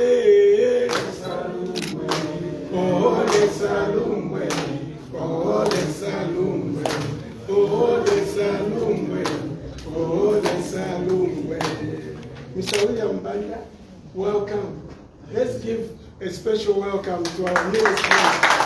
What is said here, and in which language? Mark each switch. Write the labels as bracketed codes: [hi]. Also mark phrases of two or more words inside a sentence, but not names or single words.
[bem] oh Lesalungwe, oh Lesalungwe, oh Lesalungwe, oh Lesalungwe. [en] Mr. William Banda, welcome. Let's give a special welcome to our newest friend.